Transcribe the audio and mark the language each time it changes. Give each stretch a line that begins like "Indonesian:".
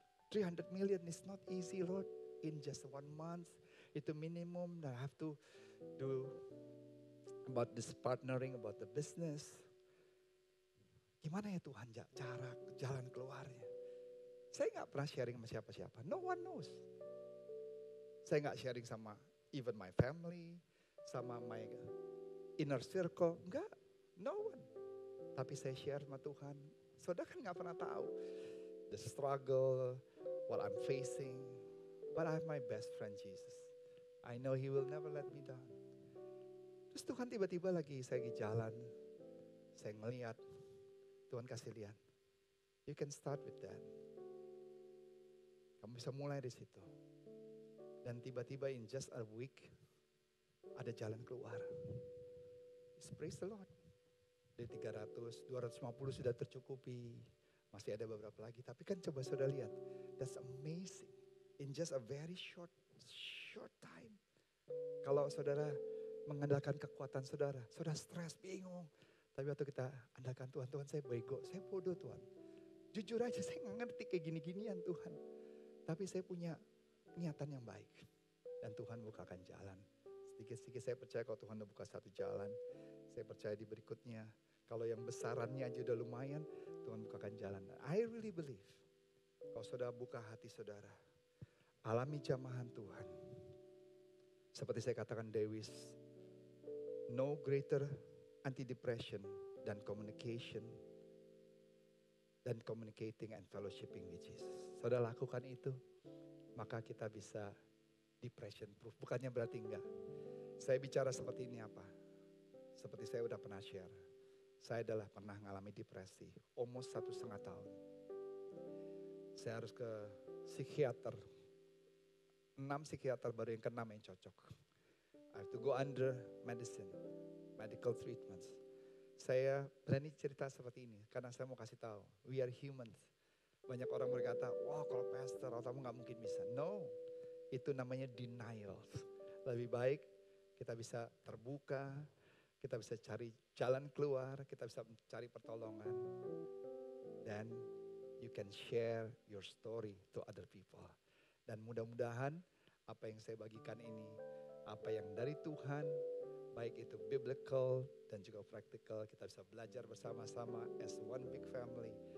English: 300 million is not easy Lord, in just 1 month. Itu minimum that I have to do about this partnering, about the business.
Indonesian: Gimana ya Tuhan cara jalan keluarnya? Saya nggak pernah sharing sama siapa-siapa,
English: no one knows.
Indonesian: Saya nggak sharing sama
English: even my family, sama my inner circle, enggak, no one.
Indonesian: Tapi saya share sama Tuhan, saudara kan gak pernah tahu
English: the struggle, what I'm facing. But I have my best friend Jesus. I know He will never let me down.
Indonesian: Terus Tuhan tiba-tiba saya lagi jalan, saya ngeliat, Tuhan kasih lihat,
English: you can start with that.
Indonesian: Kamu bisa mulai di situ. Dan tiba-tiba
English: in just a week,
Indonesian: ada jalan keluar.
English: Praise the Lord.
Indonesian: Dari 300, 250 sudah tercukupi. Masih ada beberapa lagi. Tapi kan coba saudara lihat.
English: That's amazing. In just a very short time.
Indonesian: Kalau saudara mengandalkan kekuatan saudara stres, bingung. Tapi waktu kita andalkan Tuhan, Tuhan saya bego, saya bodoh Tuhan. Jujur aja saya gak ngerti kayak gini-ginian Tuhan. Tapi saya punya niatan yang baik. Dan Tuhan bukakan jalan. Sedikit-sedikit saya percaya kalau Tuhan udah buka satu jalan. Saya percaya di berikutnya. Kalau yang besarannya aja udah lumayan, Tuhan bukakan jalan.
English: I really believe.
Indonesian: Kalau saudara buka hati saudara, alami jamahan Tuhan. Seperti saya katakan
English: Dewis, no greater anti-depression than communication. Dan communicating and fellowshipping with Jesus.
Indonesian: Saudara lakukan itu, maka kita bisa depression proof. Bukannya berarti enggak. Saya bicara seperti ini apa? Seperti saya udah pernah share. Saya adalah pernah mengalami depresi. Almost 1,5 tahun. Saya harus ke psikiater. 6 psikiater baru yang ke-6 yang cocok.
English: I have to go under medicine. Medical treatments.
Indonesian: Saya berani cerita seperti ini. Karena saya mau kasih tahu.
English: We are humans.
Indonesian: Banyak orang berkata, wah kalau pastor otakmu gak mungkin bisa. No. Itu namanya denial. Lebih baik kita bisa terbuka, kita bisa cari jalan keluar, kita bisa cari pertolongan.
English: Dan you can share your story to other people.
Indonesian: Dan mudah-mudahan apa yang saya bagikan ini, apa yang dari Tuhan, baik itu biblical dan juga practical, kita bisa belajar bersama-sama
English: as one big family.